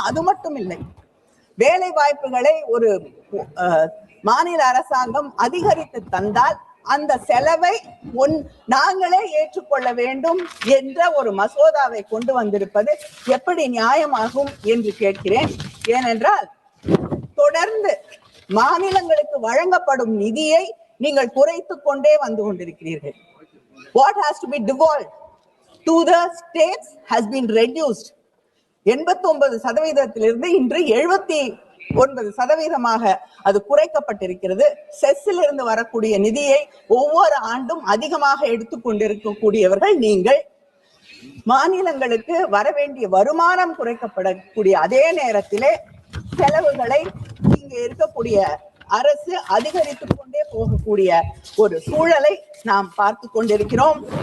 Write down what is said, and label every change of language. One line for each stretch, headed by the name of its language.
Tamil: அது மட்டும் இல்லை, வேலை வாய்ப்புகளை ஒரு மாநில அரசாங்கம் அதிகரித்து தந்தால் அந்த செலவை நாங்களே ஏற்றுக்கொள்ள வேண்டும் என்ற ஒரு மசோதாவை கொண்டு வந்திருப்பது எப்படி நியாயமாகும் என்று கேட்கிறேன். ஏனென்றால் தொடர்ந்து மாநிலங்களுக்கு வழங்கப்படும் நிதியை நீங்கள் குறைத்து கொண்டே வந்து கொண்டிருக்கிறீர்கள்.
English: What has to be devolved to the states has been reduced.
Tamil: 89%-இருந்து இன்று 79% அது குறைக்கப்பட்டிருக்கிறது. செஸ்ஸில் இருந்து வரக்கூடிய நிதியை ஒவ்வொரு ஆண்டும் அதிகமாக எடுத்துக்கொண்டிருக்கக்கூடியவர்கள் நீங்கள். மாநிலங்களுக்கு வர வேண்டிய வருமானம் குறைக்கப்படக்கூடிய அதே நேரத்திலே செலவுகளை இங்கே இருக்கக்கூடிய அரசு அதிகரித்துக் கொண்டே போகக்கூடிய ஒரு சூழலை நாம் பார்த்து கொண்டிருக்கிறோம்.